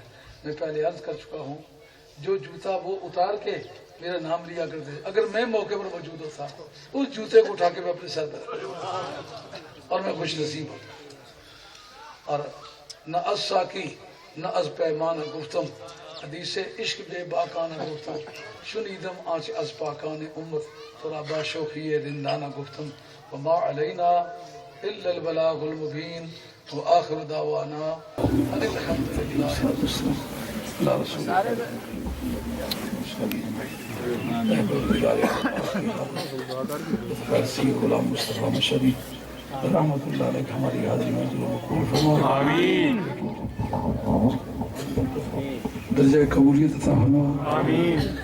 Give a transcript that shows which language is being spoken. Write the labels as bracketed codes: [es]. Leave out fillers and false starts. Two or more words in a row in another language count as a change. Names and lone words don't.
[ur] میں پہلے عرض کر چکا ہوں، جو جوتا وہ اتار کے میرا نام لیا کرتے تھے، اگر میں موقع پر موجود ہوتا اس جوتے کو اٹھا کے میں اپنے سر پر رکھتا اور میں خوش نصیب ہوتا. [fa] اور نہ از ساکی نہ از پیمانہ گفتم، حدیث عشق بے باکانہ گفتم. شنیدم آنچ از پاکان امت، ترا با شوخی رندانہ گفتم. [ar] وما علینا الا البلاغ المبین وآخر دعوانا ان الحمد للہ رب العالمین. [ur] اللہ رسول غلام مصطفیٰ مشری رحمت اللہ علیہ ہماری حاضری میں قبول فرما. آمین. درجہ قبولیت عطا فرما. آمین.